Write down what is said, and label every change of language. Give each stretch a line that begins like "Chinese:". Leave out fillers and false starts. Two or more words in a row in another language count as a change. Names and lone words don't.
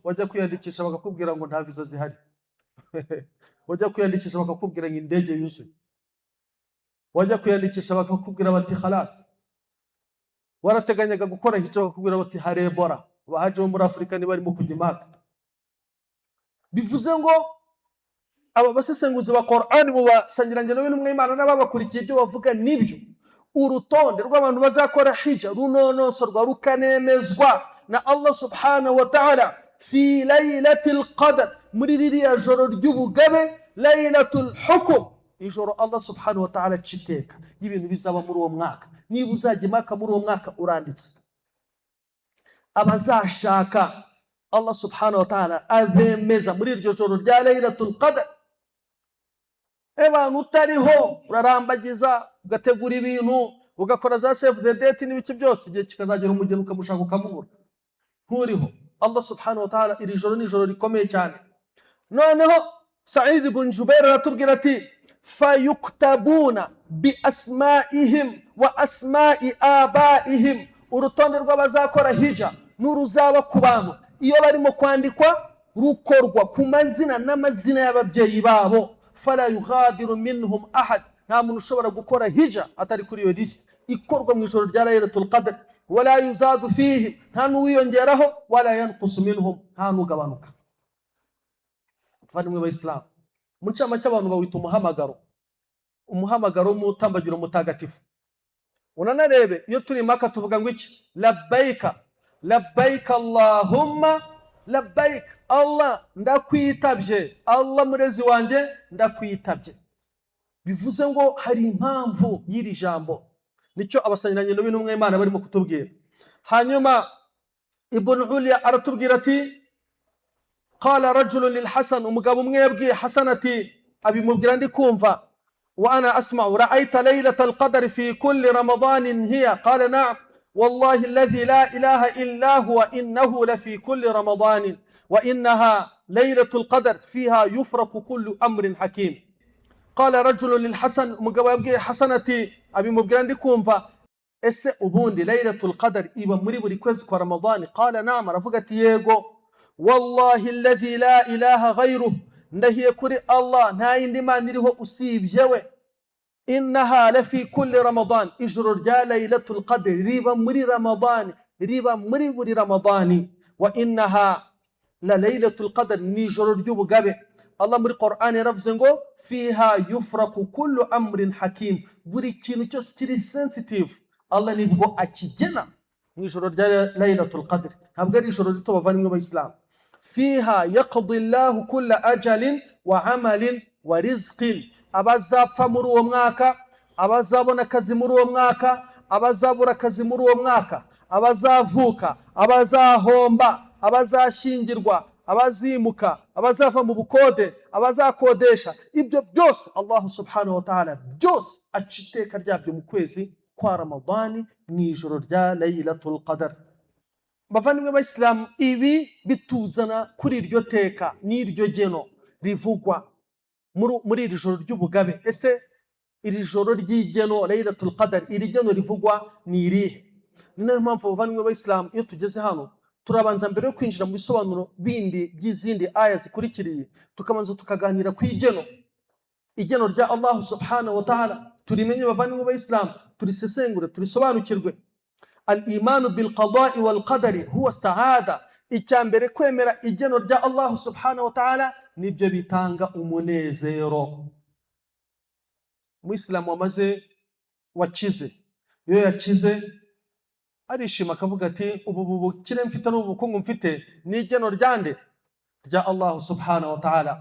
Kinyarwanda: Wajya kwiyandikisha bakakubwira ngo nta visa zihari wajya kwiyandikisha bakakubwira ngo indege yuzuye, wajya kwiyandikisha bakakubwira bati khalas warateganyaga gukora hija bakakubwira bati hari Ebola, abahaje bo muri Afurika nibarimo kujya Maka. Bivuze ngo aba basesenguzi ba Qur'an mu basangirangendo b'intumwa y'Imana n'ababakurikiye ibyo bavuga nibyo. Urutonde rw'abantu bazakora hija runonosorwa rukanemezwa na
Arabic: الله سبحانه وتعالى في ليلة القدر,
Kinyarwanda: muri ririya joro ry'ubugabe,
Arabic: ليلة الحكم,
Kinyarwanda: ijoro
Arabic: الله سبحانه وتعالى
Kinyarwanda: citeka y'ibintu bizaba muri uwo mwaka. Niba uzajya Maka muri uwo mwaka uranditse. Abazashaka
Arabic: الله سبحانه وتعالى
Kinyarwanda: abemeza muri iryo joro rya
Arabic: ليلة القدر.
Kinyarwanda: Abantu utariho urarambagiza, ugategura ibintu, ugakora za
English: save the date
Kinyarwanda: n'ibiki byose, igihe kikazagera umugeni ukamushaka ukamubura nturiho.
Arabic: الله سبحانه وتعالى
Kinyarwanda: iri joro ni ijoro rikomeye cyane. Noneho Sa'id ibn Jubair aratubwira ati
Arabic: فيكتبون بأسمائهم وأسماء آبائهم,
Kinyarwanda: urutonde rw'abazakora hija n'uruzaba ku bantu iyo barimo kwandikwa rukorwa ku mazina n'amazina y'ababyeyi babo.
Arabic: فلا يغادر منهم أحد,
Kinyarwanda: nta muntu ushobora gukora hija atari kuri iyo list ikorwa mu ijoro rya
Arabic: ليلة القدر. ولا يزاد فيه,
Kinyarwanda: nta n'uwiyongeraho,
Arabic: ولا ينقص منهم,
Kinyarwanda: nta n'ugabanuka. Bavandimwe b'Abayisilamu, mu ncamake abantu bawita umuhamagaro w'umutambagiro mutagatifu. Unanarebe iyo turi Maka tuvuga ngo iki?
Arabic: لبيك لبيك اللهم لبيك,
Kinyarwanda: Allah ndakwitabye, Allah murezi wanjye ndakwitabye. Bivuze ngo hari impamvu y'iri jambo, nicyo abasangirangendo b'intumwa y'Imana barimo kutubwira. Hanyuma ibn Ulya aratubwira ati
Arabic: قال رجل للحسن,
Kinyarwanda: umugabo umwe yabwiye Hasan ati, abimubwira ndi kumva,
Arabic: وأنا أسمع، أرأيت ليلة القدر في كل رمضان هي? قال نعم والله الذي لا إله إلا هو إنها لفي كل رمضان وإنها ليلة القدر فيها يفرق كل أمر حكيم. قال رجل للحسن,
Kinyarwanda: umugabo yabwiye Hasan ati, abimubwira ndi kumva, ese ubundi
Arabic: ليلة القدر
Kinyarwanda: iba muri buri kwezi kwa Ramadani?
Arabic: قال نعم,
Kinyarwanda: aravuga ati yego.
Arabic: والله الذي لا إله غيره,
Kinyarwanda: ndahiye kuri Allah nta yindi mana iriho usibye we,
Arabic: إنها لفي كل رمضان,
Kinyarwanda: ijoro rya
Arabic: ليلة القدر
Kinyarwanda: riba muri Ramadani, riba muri buri Ramadani,
Arabic: وإنها لليلة القدر,
Kinyarwanda: ni ijoro ry'ubugabe. Allah muri Qur'an yaravuze ngo
Arabic: فيها يفرق كل أمر حكيم,
Kinyarwanda: buri kintu cyose kiri sensitive Allah nibwo akigena mu ijoro rya
Arabic: ليلة القدر,
Kinyarwanda: ntabwo ari ijoro rito bavandimwe b'Islam.
Arabic: فيها يقضي الله كل أجل وعمل ورزق,
Kinyarwanda: abazapfa muri uwo mwaka, abazabona akazi muri uwo mwaka, abazabura akazi muri uwo mwaka, abazavuka, abazahomba, abazashingirwa, abazimuka, abazava mu bukode, abazakodesha, ibyo byose
Arabic: الله سبحانه وتعالى
Kinyarwanda: byose aciteka ryabyo mu kwezi kwa Ramadani mu ijoro rya
Arabic: ليلة القدر.
Kinyarwanda: Bavandimwe b'Islam, ibi bituzana kuri iryo teka n'iryo geno rivugwa muri iri joro ry'ubugabe. Ese iri joro ry'igeno
Arabic: ليلة القدر,
Kinyarwanda: iri geno rivugwa ni irihe? Ni nayo mpamvu bavandimwe b'Islam, iyo tugeze hano turabanza mbere yo kwinjira mu bisobanuro bindi by'izindi aya zikurikiriye, tukabanza tukaganira ku igeno rya
Arabic: الله سبحانه وتعالى,
Kinyarwanda: turimenye bavandimwe b'Islam, turisesengure, turisobanukirwe.
Arabic: الإيمان بالقضاء والقدر هو سعادة,
Kinyarwanda: icyambere kwemera igeno rya
Arabic: الله سبحانه وتعالى
Kinyarwanda: nibyo bitanga umunezero. Muislamu wamaze wakize, iyo yakize arishima akavuga ati, ubu bukire mfite n'ubukungu mfite ni igeno ryande rya
Arabic: الله سبحانه وتعالى.